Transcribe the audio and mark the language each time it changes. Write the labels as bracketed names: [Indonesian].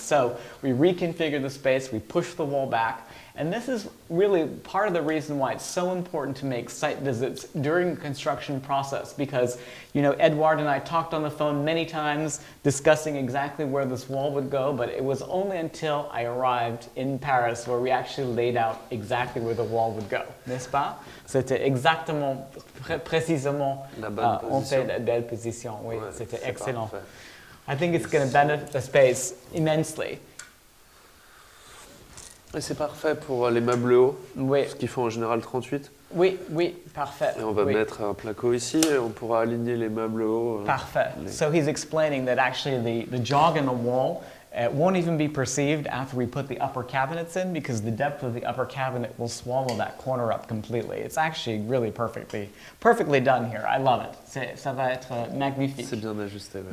[English] So we reconfigured the space, we pushed the wall back, and this is really part of the reason why it's so important to make site visits during the construction process, because, you know, Edouard and I talked on the phone many times discussing exactly where this wall would go, but it was only until I arrived in Paris where we actually laid out exactly where the wall would go, [French] n'est-ce pas? C'était exactement, précisément, on fait la belle position. Oui, Ouais, c'était c'est excellent. parfait. [English] I think it's going to benefit the space immensely. [French] Et c'est parfait pour les meubles hauts, Oui, ce qu'ils font en général 38. oui, oui, parfait. Et on va oui. mettre un placo ici et on pourra aligner les meubles hauts. Parfait. Les- [English] So he's explaining that actually the jog in the wall won't even be perceived after we put the upper cabinets in, because the depth of the upper cabinet will swallow that corner up completely. It's actually really perfectly done here. I love it. [French] Ça va être magnifique. C'est bien ajusté. Ouais.